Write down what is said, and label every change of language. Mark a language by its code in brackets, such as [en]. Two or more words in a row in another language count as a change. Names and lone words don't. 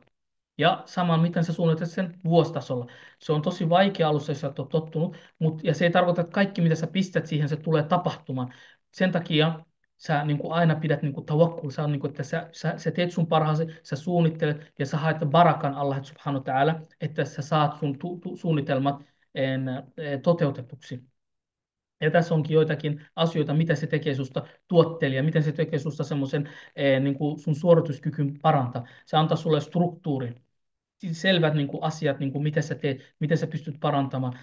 [fi] Ja sama, miten sä suunnittelet sen vuositasolla. Se on tosi vaikea alussa, jos sä et ole tottunut, ja se ei tarkoita, että kaikki, mitä sä pistät siihen, se tulee tapahtumaan. Sen takia sä niin kuin aina pidät niin kuin tawakkul, sä, on niin kuin, että sä teet sun parhaasi, sä suunnittelet ja sä haet barakan Allah [ar] سبحانه وتعالى, [fi] että sä saat sun suunnitelmat toteutetuksi. Ja tässä onkin joitakin asioita, mitä se tekee susta tuottelija, miten se tekee susta semmoisen niin kuin sun suorituskykyyn parantaa. Se antaa sulle struktuurin, selvät niin kuin asiat, niin kuin mitä sä teet, miten sä pystyt parantamaan.